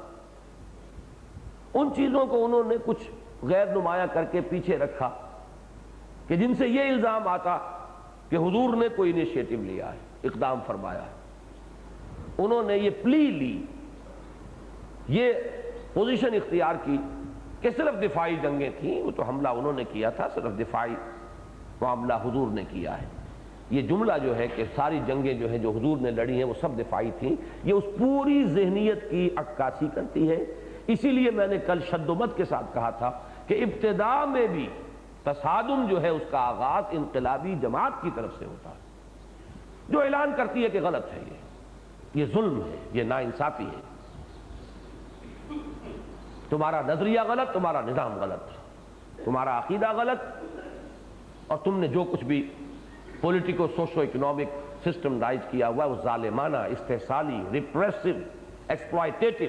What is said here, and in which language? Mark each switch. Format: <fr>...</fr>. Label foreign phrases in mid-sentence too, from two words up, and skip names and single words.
<ur>ان چیزوں کو انہوں نے کچھ غیر نمایاں کر کے پیچھے رکھا کہ جن سے یہ الزام آتا کہ حضور نے کوئی انیشیٹو لیا ہے، اقدام فرمایا ہے، انہوں نے یہ پلی لی، یہ پوزیشن اختیار کی کہ صرف دفاعی جنگیں تھیں، وہ تو حملہ انہوں نے کیا تھا، صرف دفاعی معاملہ حضور نے کیا ہے۔ یہ جملہ جو ہے کہ ساری جنگیں جو ہیں جو حضور نے لڑی ہیں وہ سب دفاعی تھیں، یہ اس پوری ذہنیت کی عکاسی کرتی ہے۔ اسی لیے میں نے کل شد و بد کے ساتھ کہا تھا کہ ابتدا میں بھی تصادم جو ہے اس کا آغاز انقلابی جماعت کی طرف سے ہوتا ہے جو اعلان کرتی ہے کہ غلط ہے، یہ ظلم ہے، یہ ناانصافی ہے، تمہارا نظریہ غلط، تمہارا نظام غلط، تمہارا عقیدہ غلط، اور تم نے جو کچھ بھی</ur> <en>politico socio economic system</en> <ur>رائج کیا ہوا ہے وہ ظالمانہ، استحصالی،</ur> <en>repressive, exploitative.</en>